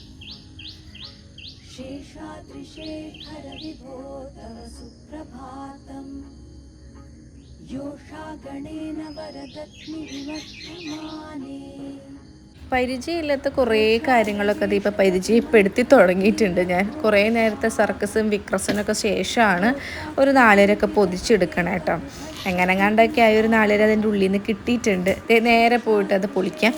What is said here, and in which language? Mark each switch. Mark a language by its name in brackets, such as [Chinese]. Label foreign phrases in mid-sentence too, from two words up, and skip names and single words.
[Sanskrit] शेषाद्रिशेखर विभो तव सुप्रभातम् योषा गणेन वरदत्नि विवर्धमाने. [Malayalam] പരിചയമില്ലാത്ത കുറേ കാര്യങ്ങളൊക്കെ ഇപ്പോൾ പരിചയപ്പെടുത്തി തുടങ്ങിയിട്ടുണ്ട് ഞാൻ. കുറേ നേരത്തെ സർക്കസും വിക്രസിനൊക്കെ ശേഷമാണ് ഒരു 4 പൊതിച്ചെടുക്കണം കേട്ടോ. എങ്ങനെങ്ങാണ്ടൊക്കെ ആയി ഒരു 4 അതിൻ്റെ ഉള്ളിൽ നിന്ന് കിട്ടിയിട്ടുണ്ട്. നേരെ പോയിട്ട് അത് പൊളിക്കാം.